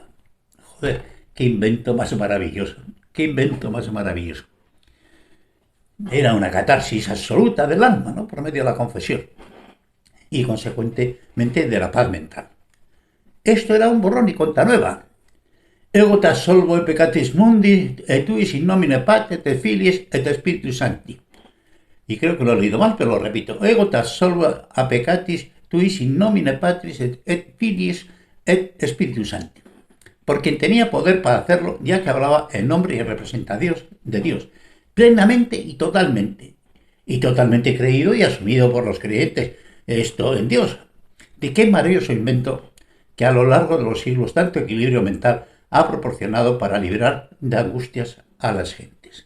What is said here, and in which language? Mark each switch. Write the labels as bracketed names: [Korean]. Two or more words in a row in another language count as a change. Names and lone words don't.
[Spanish] Joder, qué invento más maravilloso, qué invento más maravilloso. Era una catarsis absoluta del alma, ¿no?, por medio de la confesión y, consecuentemente, de la paz mental. Esto era un borrón y cuenta nueva. [Latin] Ego te absolvo e peccatis mundi, et tuis in nomine Patris et Filius et Spiritus Sancti. [Spanish] Y creo que lo he leído mal, pero lo repito. [Latin] Ego te absolvo a peccatis tuis in nomine Patris et Filius et Spiritus Sancti. [Spanish] Por quien tenía poder para hacerlo, ya que hablaba en nombre y en representación de Dios, plenamente y totalmente creído y asumido por los creyentes, esto en Dios. De qué maravilloso invento que a lo largo de los siglos tanto equilibrio mental ha proporcionado para liberar de angustias a las gentes.